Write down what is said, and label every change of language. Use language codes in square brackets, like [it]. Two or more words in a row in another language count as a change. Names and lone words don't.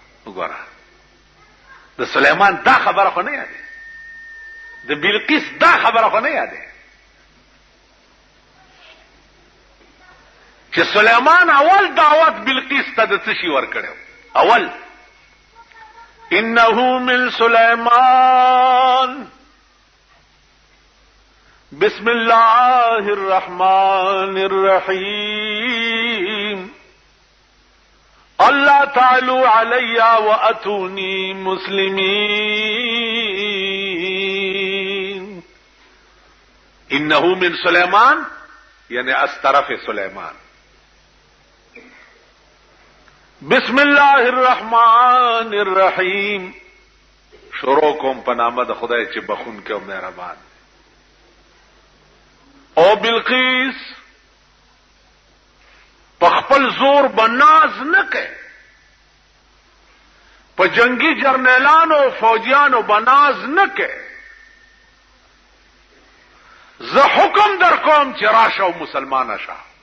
[ps] وګوره د سليمان دا خبره خو نه یاده د بلقیس دا خبره خو نه یاده چې سليمان اول دعوت بلقیس ته د څه شي ورکړو اول [ar] انه من سليمان بسم الله الرحمن الرحيم الله تعالوا علي واتوني مسلمين انه من سليمان [fa] یعنی از طرف [ar] سليمان بسم الله الرحمن الرحیم [ps] شروع کوم په نامه د خدای چې بخون کې او مهربان او بلقیس په خپل زور بناز نه کوي په جنگي جرنیلانو او فوجیانو بناز نه کوي زه حکم در کوم چې راشه او مسلمان شه